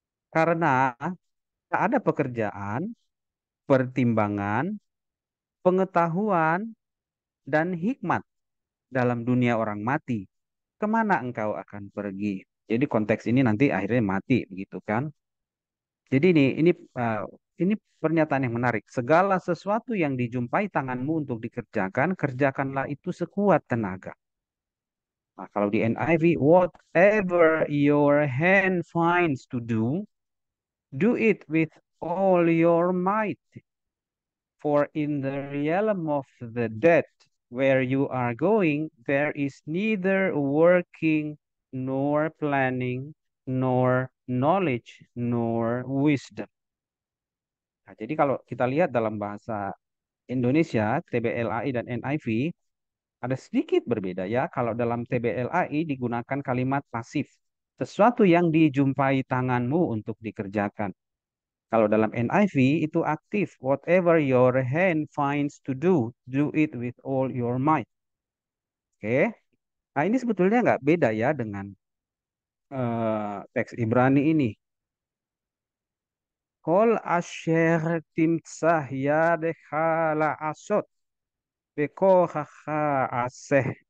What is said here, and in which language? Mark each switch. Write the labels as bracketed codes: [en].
[id] Karena tak ada pekerjaan, pertimbangan, pengetahuan, dan hikmat dalam dunia orang mati. Kemana engkau akan pergi? Jadi konteks ini nanti akhirnya mati, begitu kan? Jadi ini pernyataan yang menarik. Segala sesuatu yang dijumpai tanganmu untuk dikerjakan, kerjakanlah itu sekuat tenaga. Nah, kalau di NIV, [en] whatever your hand finds to do it with all your might. For in the realm of the dead, where you are going, there is neither working, nor planning, nor knowledge, nor wisdom. [id] Nah, jadi kalau kita lihat dalam bahasa Indonesia, TBLAI dan NIV, ada sedikit berbeda ya. Kalau dalam TBLAI digunakan kalimat pasif. Sesuatu yang dijumpai tanganmu untuk dikerjakan. Kalau dalam NIV itu aktif. [en] Whatever your hand finds to do it with all your might. Oke. [id] Nah ini sebetulnya nggak beda ya dengan teks Ibrani ini. [he] Kol asher timsah yadekhala asot bekohaha aseh.